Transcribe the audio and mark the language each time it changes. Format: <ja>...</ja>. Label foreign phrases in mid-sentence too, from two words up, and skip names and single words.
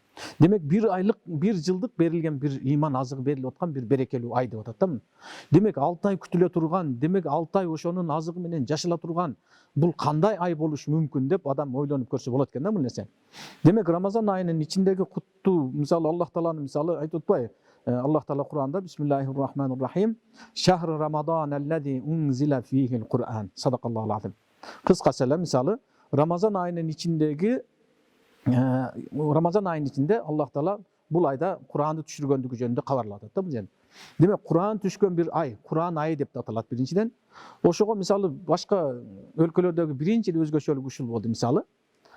<ky>Демек бир айлык, бир жылдык берилген бир иман азыгы берилип аткан бир берекелүү ай деп атат да. Демек 6 ай күтүлө турган, демек 6 ай ошонун азыгы менен жашала турган бул кандай ай болушу мүмкүн деп адам ойлонуп көрсө болот экен да бул нерсе. Демек Рамазан айынын ичиндеги куттуу, мисалы Аллах Тааланын мисалы айтып атпайбы? Аллах Таала Кур'анда</ky> <ar>بسم الله الرحمن الرحيم. شهر رمضان الذي أنزل فيه القرآن. صدق الله العظيم.</ar> <ky>Кыскасы эле мисалы Рамазан айынын ичиндеги Рамазан айынын ичинде Аллах Таала бул айда Кур'анды түшүргөндүгү жөнүндө кабарлап атат да бул жерде. Демек Кур'ан түшкөн бир ай, Кур'ан айы деп аталат биринчиден. Ошого мисалы башка өлкөлөрдөгү биринчи өзгөчөлүк ушул болду мисалы.</ky>